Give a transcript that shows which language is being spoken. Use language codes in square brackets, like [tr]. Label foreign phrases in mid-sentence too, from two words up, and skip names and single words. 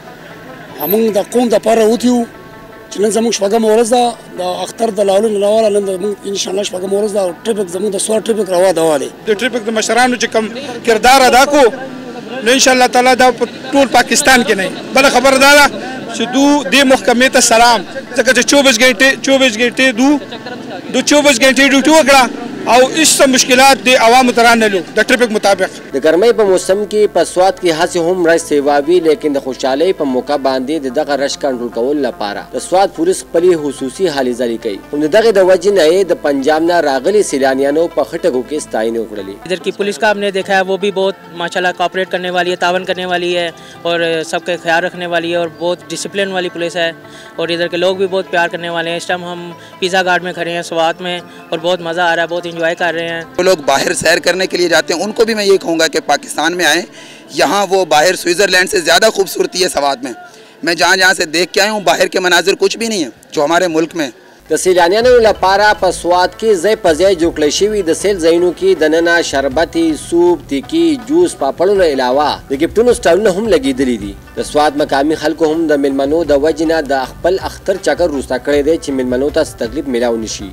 [ps] موږ د قوم دپاره راوتي یو چې نن زموږ شپږمه ورځ ده د اختر د لالو نه راواله. نن زموږ انشاءالله شپږمه ورځ ده او ټریفک زموږ د سوار ټریفک روا دوا دی. د ټریفک د مشرانو چې کوم کردار ادا کو نو انشاءالله تعالی دا په ټول پاکستان کې نه. بله خبره دا ده چې دې محکمې ته سلام، ځکه چې 24 घंटे دو 24 घंटे ډیوټي وکړه او هیڅ مشکلات د عوامو ته رانلو د ټریفک مطابق. د ګرمۍ په موسم کې په سوات کې هڅې هم رش سیواوي، لیکن د خوشحالۍ په موقع باندې د دغه رش کنټرول کولو لپاره د سوات پولیس خپلې خصوصي هلې ځلې کوي. هم د دغې د وجې نه یې د پنجاب نه راغلي سیلانیانو په ښه ټکو کې ستاینې وکړلې. [ur] ادھر کی پولیس کا ہم نے دیکھا ہے وہ بھی بہت ماشاءاللہ کوآپریٹ کرنے والی ہے، تعاون کرنے والی ہے اور سب کا خیال رکھنے والی ہے اور بہت ڈسپلن والی پولیس ہے. اور ادھر کے لوگ بھی بہت پیار کرنے والے ہیں۔ اس ٹائم ہم پیزا گارڈ میں کھڑے ہیں سوات میں اور بہت مزہ آ رہا ہے، بہت انجوائے کر رہے ہیں. جو لوگ باہر سیر کرنے کے لیے جاتے ہیں ان کو بھی میں یہ کہوں گا کہ پاکستان میں آئیں. یہاں وہ باہر سوئٹزرلینڈ سے زیادہ خوبصورتی ہے سوات میں. میں جہاں سے دیکھ کے آیا ہوں باہر کے مناظر کچھ بھی نہیں ہے جو ہمارے ملک میں. [ps] د سیلانیانو لپاره په سوات کې ځای په ځای جوړ کړی شوي د سیل ځایونو کې دننه شربتي، سوپ، تیکي، جوس، پاپړو نه علاوه د ګفټونو سټالونه هم لګېدلي دي. د سوات مقامي خلکو هم د میلمنو د وجې نه د خپل اختر چکر وروسته کړی دی چې میلمنو ته څه تکلیف میلاو نه شي.